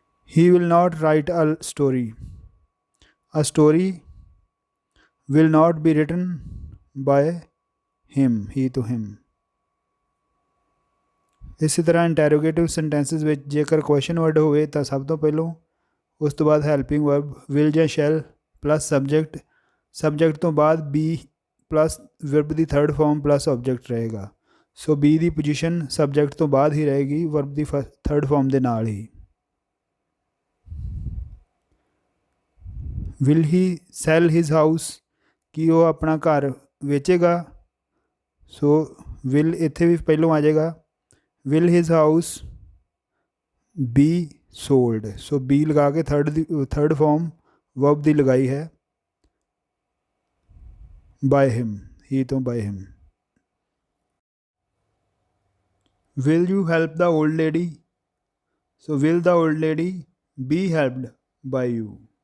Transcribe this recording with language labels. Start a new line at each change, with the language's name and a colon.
English: He will not write a story. A story will not be written by him, he to him.
Punjabi: ਇਸੇ ਤਰ੍ਹਾਂ ਇੰਟੈਰੋਗੇਟਿਵ ਸੈਂਟੈਂਸਿਸ ਵਿੱਚ ਜੇਕਰ question word ਹੋਵੇ ਤਾਂ ਸਭ ਤੋਂ ਪਹਿਲਾਂ ਉਸ ਤੋਂ ਬਾਅਦ ਹੈਲਪਿੰਗ ਵਰਬ ਵਿਲ ਜਾਂ ਸ਼ੈਲ ਪਲੱਸ ਸਬਜੈਕਟ, ਸਬਜੈਕਟ ਤੋਂ ਬਾਅਦ ਬੀ ਪਲੱਸ ਵਰਬ ਦੀ ਥਰਡ ਫਾਰਮ ਪਲੱਸ ਆਬਜੈਕਟ ਰਹੇਗਾ। ਸੋ ਬੀ ਦੀ ਪੋਜੀਸ਼ਨ ਸਬਜੈਕਟ ਤੋਂ ਬਾਅਦ ਹੀ ਰਹੇਗੀ, ਵਰਬ ਦੀ ਥਰਡ ਫਾਰਮ ਦੇ ਨਾਲ ਹੀ।
English: will he sell his house,
Punjabi: ਕੀ ਉਹ ਆਪਣਾ ਘਰ ਵੇਚੇਗਾ। ਸੋ ਵਿਲ ਇੱਥੇ ਵੀ ਪਹਿਲੋਂ ਆ ਜਾਏਗਾ।
English: will his house be sold,
Punjabi: so B ਲਗਾ ਕੇ ਥਰਡ ਫਾਰਮ ਵਰਬ ਦੀ ਲਗਾਈ ਹੈ ਬਾਏ ਹਿਮ, ਹੀ ਤੋਂ bye him.
English: Will you help the old lady? So, will the old lady be helped by you?